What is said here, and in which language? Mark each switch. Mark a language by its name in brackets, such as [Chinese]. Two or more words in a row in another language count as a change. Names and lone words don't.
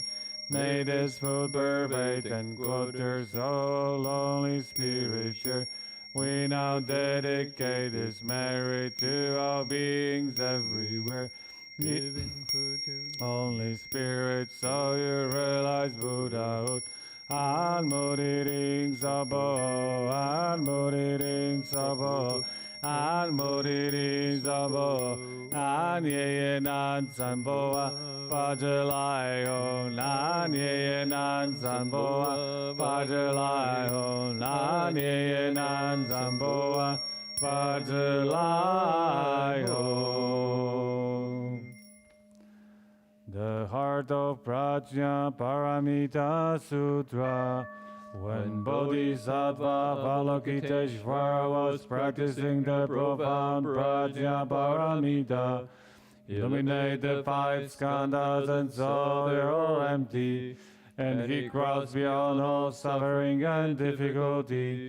[English] May this food pervade and quarters all lonely spirits share. We now dedicate this merit to all beings everywhere, giving food to only spirits so you realize Buddhahood. [Sanskrit] An muriring sabo, an muriring sabo, an muriring sabo, an ye nan sanboa, pajalayo, nan ye nan sanboa, pajalayo, nan ye nan sanboa, pajalayo. [English] The heart of Prajna Paramita Sutra. When Bodhisattva Avalokiteshvara was practicing the profound Prajna Paramita, illuminate the five skandhas and saw they are empty, and he crossed beyond all suffering and difficulty.